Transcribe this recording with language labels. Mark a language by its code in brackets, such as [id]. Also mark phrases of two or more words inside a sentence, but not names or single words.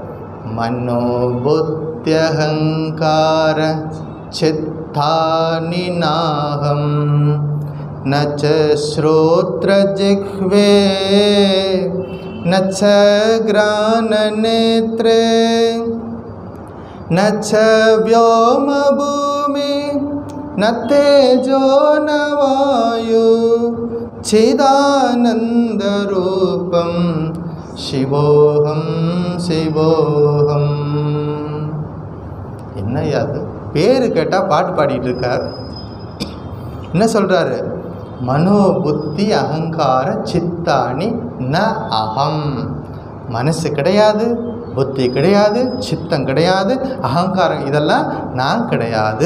[sa] मनोबुद्ध्यहंकार चित्तानि नाहं नच श्रोत्र जिह्वे नच घ्राण नेत्रे नच व्योम பூமி न तेजो न वायु चिदानंद रूपम शिवोहम शिवोहम. [ta] என்ன அது? பேரு கேட்டால் பாட்டு பாடிட்டு இருக்கார். என்ன சொல்கிறாரு? [sa] मनो बुद्धि अहंकार चित्तानि न अहम्. [ta] மனசு கிடையாது, புத்தி கிடையாது, சித்தம் கிடையாது, அகங்காரம் இதெல்லாம் நான் கிடையாது.